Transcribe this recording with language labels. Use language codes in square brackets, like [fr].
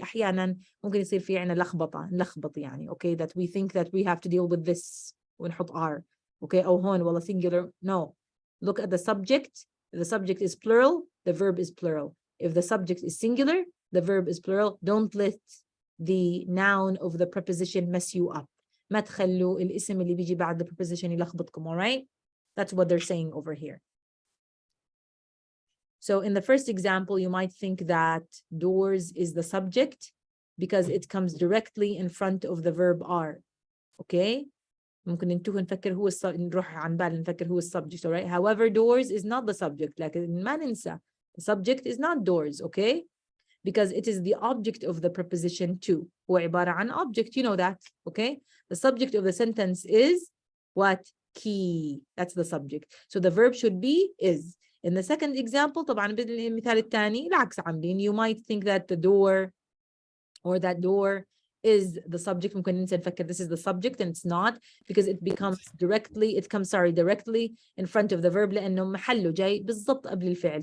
[ar] أحيانا ممكن يصير في عنا نلخبط يعني, [en] okay, that we think that we have to deal with this ونحط R, okay, [ar] أو هون والله [en] singular. No, look at the subject. If the subject is plural, the verb is plural. If the subject is singular, the verb is plural. Don't let the noun of the preposition mess you up. [ar] ما تخلوا الاسم اللي بيجي بعد the preposition يلخبطكم, all right? [en] That's what they're saying over here. So in the first example, you might think that doors is the subject because it comes directly in front of the verb are. Okay? [ar] ممكن ننتوه نفكر هو نروح عن بال نفكر هو subject, all right? [en] However, doors is not the subject. [ar] لكن ما ننسى, [en] the subject is not doors, okay? Because it is the object of the preposition to. [ar] هو عبارة عن [en] object, you know that, okay? The subject of the sentence is what? Key. That's the subject. So the verb should be is. In the second example, [ar] طبعا بالمثال الثاني العكس عاملين. [en] You might think that the door or that door is the subject. [ar] ممكن ننسى نفكر [en] this is the subject and it's not, because it comes directly in front of the verb [ar] لأنه محله جاي بالضبط قبل الفعل.